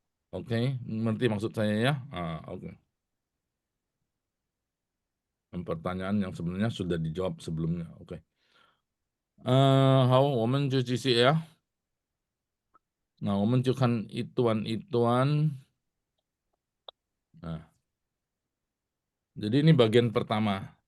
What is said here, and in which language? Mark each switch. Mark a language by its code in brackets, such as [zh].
[zh] 如果你们相信耶稣，你们就按照圣灵。圣灵在你们里面可以让你们教天父。那还有，如果你们相信耶稣，你们就按照耶稣所教导的祷告。OK， [id] mengerti maksud saya ya? Pertanyaan yang sebenarnya sudah dijawab sebelumnya. Oke. [zh] 好，我们就继续呀。那我们就看一段一段。 [id] Nah, jadi ini bagian pertama.